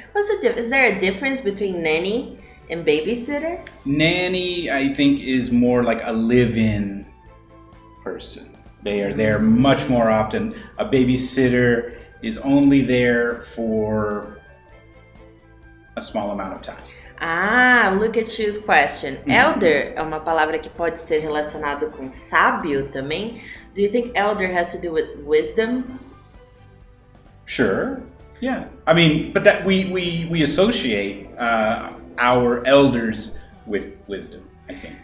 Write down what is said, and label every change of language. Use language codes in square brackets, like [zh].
[en] What's the difference? Is there a difference between nanny and babysitter? Nanny, I think, is more like a live-in person. They are there much more often. A babysitter is only there for a small amount of time. Look at Shu's question. [pt] Elder é uma palavra que pode ser relacionado com sábio também. [en] Do you think elder has to do with wisdom? Sure. Yeah. I mean, but that we associate our elders with wisdom, I think.